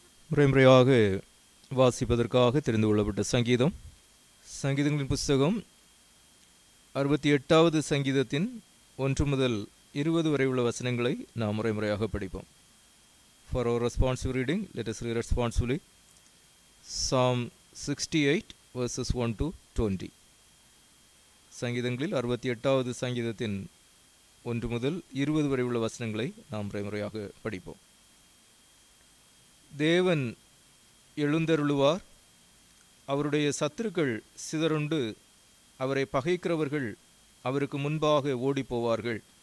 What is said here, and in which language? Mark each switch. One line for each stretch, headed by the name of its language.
Tamil: முறைமுறையாக வாசிப்பதற்காக தெரிந்து கொள்ளப்பட்ட சங்கீதம். சங்கீதங்களின் புஸ்தகம் 68வது சங்கீதத்தின் 1 முதல் 20 வரை உள்ள வசனங்களை நாம் முறைமுறையாக படிப்போம்.
English: For our responsive reading, let us read responsively Psalm 68 verses 1 to 20.
Tamil: சங்கீதங்களில் 68வது சங்கீதத்தின் 1 முதல் 20 வரை உள்ள வசனங்களை நாம் முறைமுறையாக படிப்போம். தேவன் எழுந்தருளுவார், அவருடைய சத்துருக்கள் சிதறுண்டு, அவரை பகைக்கிறவர்கள் அவருக்கு முன்பாக ஓடிப்போவார்கள்.